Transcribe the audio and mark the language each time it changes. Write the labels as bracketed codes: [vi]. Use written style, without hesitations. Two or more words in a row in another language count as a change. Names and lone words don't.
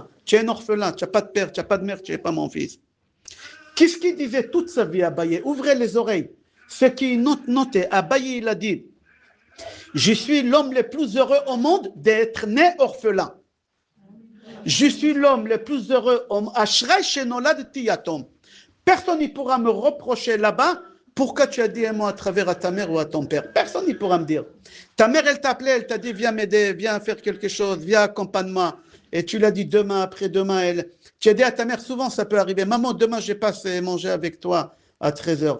[fr] Tu es un orphelin, tu n'as pas de père, tu n'as pas de mère, tu n'es pas mon fils. Qu'est-ce qu'il disait toute sa vie, Abaye? Ouvrez les oreilles. Ce qui notait, Abaye, il a dit, je suis l'homme le plus heureux au monde d'être né orphelin. Je suis l'homme le plus heureux au monde. [he] אשרי שנולד יתום. [fr] Personne ne pourra me reprocher là-bas pourquoi tu as dit un mot à travers à ta mère ou à ton père. Personne ne pourra me dire. Ta mère, elle t'appelait, elle t'a dit, viens m'aider, viens faire quelque chose, viens accompagne-moi. Et tu l'as dit demain, après-demain. Tu as dit à ta mère, souvent ça peut arriver, maman, demain je passe manger avec toi à 13h.